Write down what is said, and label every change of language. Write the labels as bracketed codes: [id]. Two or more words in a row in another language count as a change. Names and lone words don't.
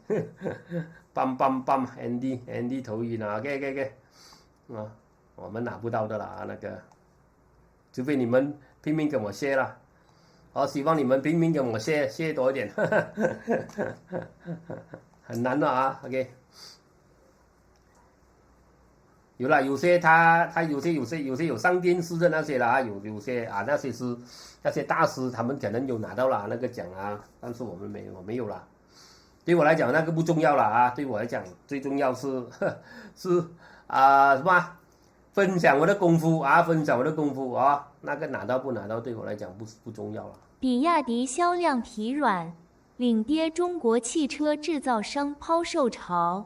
[zh] ，bam Andy 頭暈啊 ，OK， 啊，我們拿不到的啦那個，除非你們拼命跟我share啦，我希望你們拼命跟我share多一點，很難的啊 ，OK。有啦，有些他有些有上電視的那些啦，有些啊那些大師，他們可能有拿到啦那個獎啊，但是我沒有啦。對我來講那個不重要啦啊，對我來講最重要是什麼？分享我的功夫啊，那個拿到不拿到對我來講不重要啦。比亞迪銷量疲軟，領跌中國汽車製造商拋售潮。